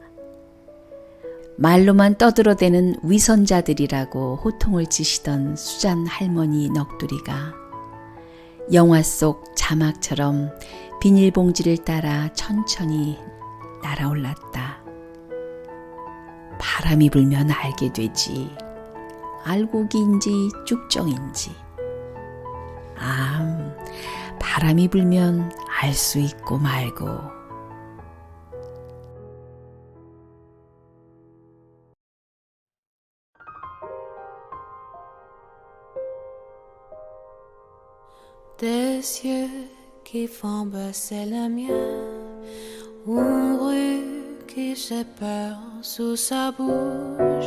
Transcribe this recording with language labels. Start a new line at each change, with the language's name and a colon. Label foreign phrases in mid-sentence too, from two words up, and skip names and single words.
Korean: 말로만 떠들어대는 위선자들이라고 호통을 치시던 수잔 할머니 넋두리가 영화 속 자막처럼 비닐봉지를 따라 천천히 날아올랐다. 바람이 불면 알게 되지. 알고기인지 쭉정인지. 바람이 불면 알 수 있고 말고.
French: Des yeux qui font baisser le mien, une rue qui se perd sous sa bouche.